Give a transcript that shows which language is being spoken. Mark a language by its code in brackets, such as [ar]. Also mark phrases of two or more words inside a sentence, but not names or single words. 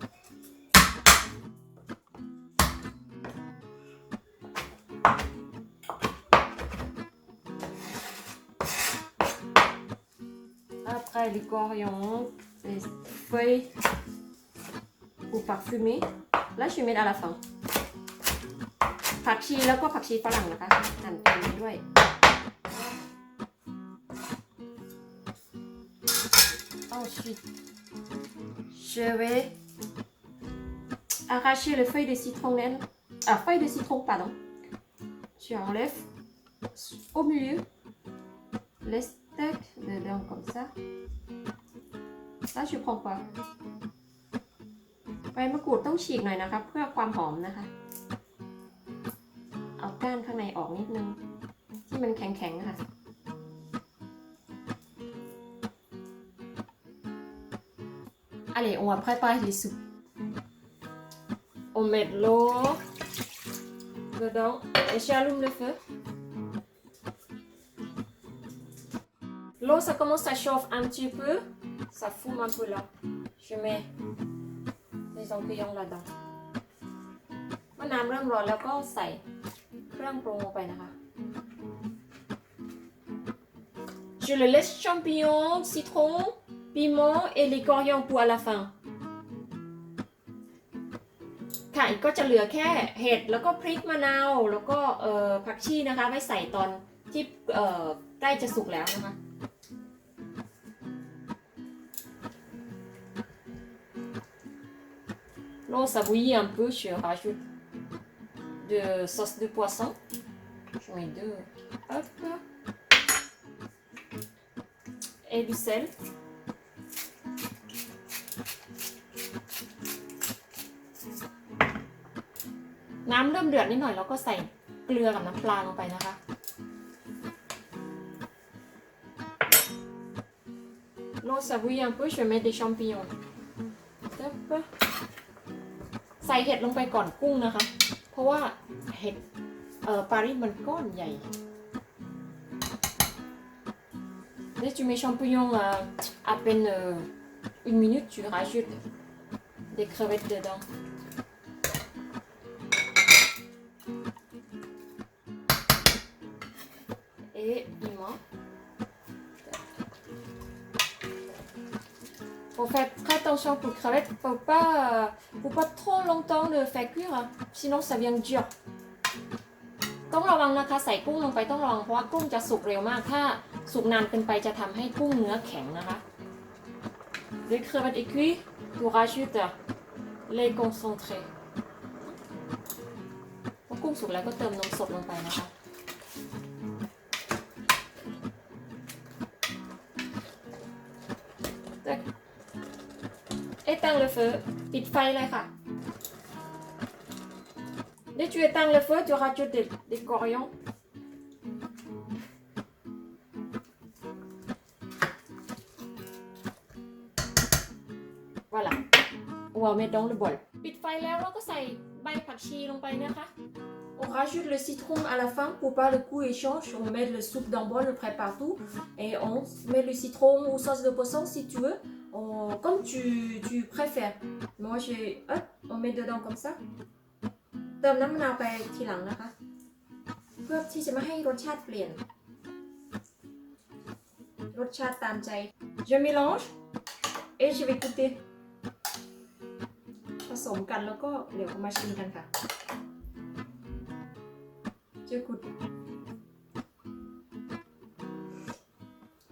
[fr] Après, les coriandres, les feuilles pour parfumer. Là, je vais mettre à la fin. [th] ผักชีแล้วก็ผักชีฝรั่งนะคะหั่นตามนี้ด้วย [fr] Ensuite, je vais arracher les feuilles de citronnelle. Feuilles de citron, pardon. Tu enlèves au milieu les steaks dedans comme ça. Là, je prends pas. [th] ใบมะกรูดต้องฉีกหน่อยนะคะเพื่อความหอมนะคะ เอาก้านข้างในออกนิดนึงที่มันแข็งๆค่ะ [fr] Allez, on va préparer les soupes. On met l'eau dedans et j'allume le feu. L'eau, ça commence à chauffer un petit peu. Ça fume un peu là. Je mets les oignons là-dedans. [th] เมื่อน้ำเริ่มร้อนแล้วก็ใส่เครื่องปรุงลงไปนะคะ [fr] Je le laisse champignons, citron, piment et les coriandres pour à la fin. [th] ค่ะก็จะเหลือแค่เห็ดแล้วก็พริกมะนาวแล้วก็ผักชีนะคะไว้ใส่ตอนที่ใกล้จะสุกแล้วนะคะ [fr] L'eau ça bouillit un peu, je rajoute de sauce de poisson. Je mets 2. Hop. Et du sel. [th] น้ำเริ่มเดือดนิดหน่อยแล้วก็ใส่เกลือกับน้ำปลาลงไปนะคะ [fr] L'eau ça bouillit un peu, je mets des champignons. Hop. [th] ใส่เห็ดลงไปก่อนกุ้งนะคะ เพราะว่าเห็ดปารีสมันก้อนใหญ่ [fr] Dès que tu mets champignons à peine 1 minute, tu rajoutes des crevettes dedans. Et piment. Faut faire très attention pour les crevettes, faut pas trop longtemps le faire cuire, sinon ça vient dur. [th] ต้องระวังนะคะใส่กุ้งลงไปต้องระวังเพราะว่ากุ้งจะสุกเร็วมากถ้าสุกนานเกินไปจะทำให้กุ้งเนื้อแข็งนะคะ [fr] Les crevettes et cuits, tu rajoutes les concentrés. [th] พอกุ้งสุกแล้วก็เติมนมสดลงไปนะคะ [fr] Éteins le feu, [th] ปิดไฟเลยค่ะ [fr] Dès que tu éteins le feu, tu rajoutes des coriandres. Voilà. On va mettre dans le bol. [th] ปิดไฟแล้วเราก็ใส่ใบผักชีลงไปนะคะ [fr] On rajoute le citron à la fin pour pas le goût échange. On met le soupe d'un bol, on prépare tout. Et on met le citron ou sauce de poisson si tu veux. Comme tu préfères. Moi, on met dedans comme ça. [th] เติมน้ำมะนาวไปทีหลังนะคะ เพื่อที่จะไม่ให้รสชาติเปลี่ยน รสชาติตามใจ [fr] Je mélange et je vais goûter [th] ผสมกันแล้วก็เดี๋ยวมาชิมกันค่ะ [fr] Je goûte